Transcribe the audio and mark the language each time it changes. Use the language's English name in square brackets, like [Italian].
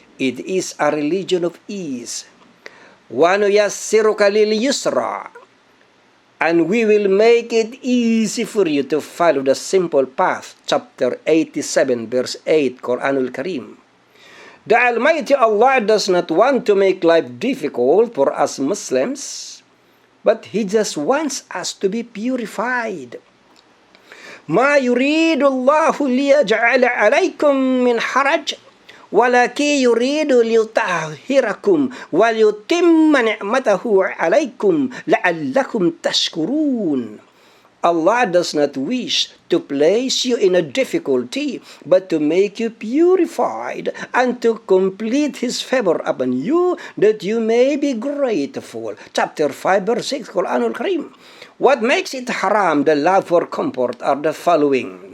[English] It is a religion of ease. [Arabic] وَنُيَسِّرُكَ لِلْيُسْرَى, [English] and we will make it easy for you to follow the simple path. Chapter 87, verse 8, Quranul Karim. The Almighty Allah does not want to make life difficult for us Muslims, but He just wants us to be purified. [Arabic] ما يريد الله ليجعل عليكم من حرج ولكن يريد ليطهركم وليتم نعمته عليكم لعلكم تشكرون. [English] Allah does not wish to place you in a difficulty, but to make you purified and to complete His favor upon you, that you may be grateful. Chapter 5, verse 6, Quranul Karim. What makes it haram, the love for comfort, are the following.